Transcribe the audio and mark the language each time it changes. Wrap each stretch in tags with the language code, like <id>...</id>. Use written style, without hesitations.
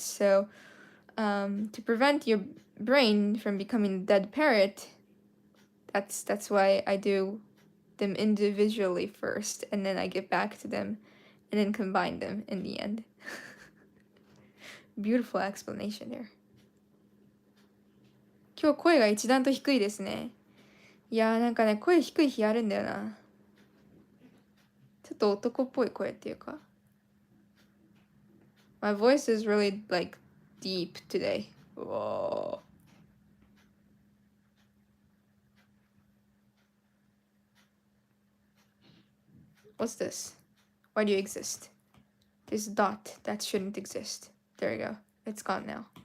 <en>So to prevent your brain from becoming a dead parrot, that's why I do them individually first, and then I get back to them, and then combine them in the end. Beautiful explanation there.</en> <ja>今日声が一段と低いですね。いやー、なんかね、声低い日あるんだよな。ちょっと男っぽい声っていうか。</ja> <en>My voice is really like deep today. Whoa. What's this? Why do you exist? This dot that shouldn't exist. There you go. It's gone now.</en>